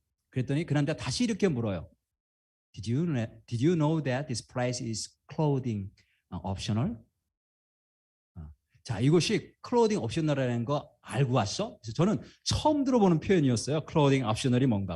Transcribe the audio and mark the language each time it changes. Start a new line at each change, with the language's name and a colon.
Korean: 그랬더니 그 남자 다시 이렇게 물어요.
English: Did you know that this place is clothing optional?
Korean: 자, 이것이 clothing optional이라는 거 알고 왔어? 그래서 저는 처음 들어보는 표현이었어요. clothing optional이 뭔가.